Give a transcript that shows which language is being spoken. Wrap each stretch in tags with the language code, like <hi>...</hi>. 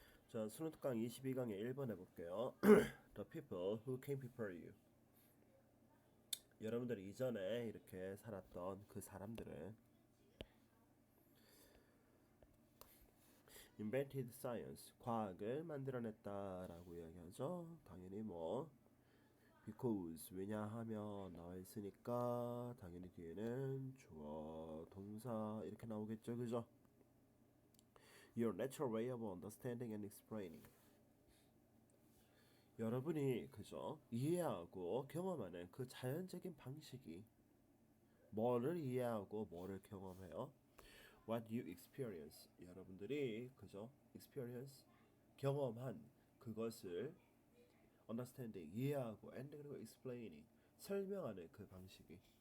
<ko>자, 수능 특강 22강의 1번 해볼게요.</ko> <en>The people who came before you.</en> <ko>여러분들이 이전에 이렇게 살았던 그 사람들은</ko> <en>invented science,</en> <ko>과학을 만들어냈다라고 이야기하죠. 당연히 뭐</ko> <en>because,</en> <ko>왜냐하면 나와 있으니까 당연히 뒤에는 주어, 동사 이렇게 나오겠죠. 그죠?</ko> <en>Your natural way of understanding and explaining.</en> <ko>여러분이 그죠? 이해하고 경험하는 그 자연적인 방식이 뭐를 이해하고 뭐를 경험해요?</ko> <en>What you experience.</en> <ko>여러분들이 그죠? experience 경험한 그것을 understanding 이해하고 and 그리고 explaining 설명하는 그 방식이.</ko>